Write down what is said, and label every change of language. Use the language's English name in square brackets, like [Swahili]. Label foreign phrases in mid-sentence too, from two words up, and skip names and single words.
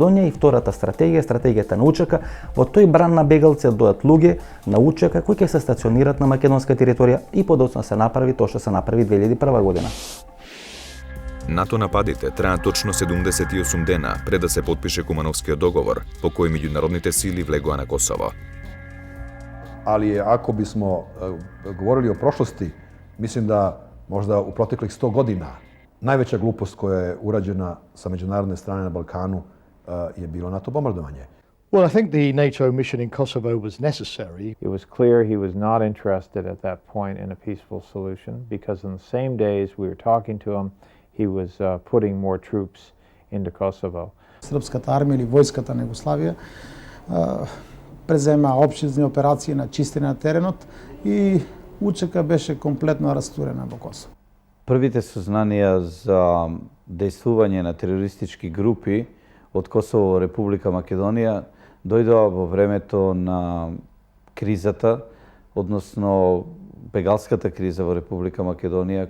[Macedonian] И втората стратегија, стратегијата на УЧК, во тој бран на бегалци дојат луѓе на УЧК кои ќе се стационират на македонска територија и подоцна се направи тоа што се направи 2001 година. НАТО нападите траја точно 78 дена пред да се потпише Кумановскиот договор, по кој меѓународните сили влегоа на Косово. [Serbian] Ali ako bismo govorili o prošlosti, mislim da možda u proteklih 100 godina najveća glupost koja je urađena sa međunarodne strane na Balkanu je bilo NATO bombardovanje. [English] Well, I think the NATO mission in Kosovo was necessary. It was clear he was not interested at that point in a peaceful solution because in the same days we were talking to him, he was putting more troops into Kosovo. [Macedonian] Српската армија или војската на Југославија презема опширни операции на чистење на теренот и УЧК беше комплетно растурена во Косово. Првите сознанија за дејствување на терористички групи од Косово во Република Македонија дојдоа во времето на кризата, односно бегалската криза во Република Македонија.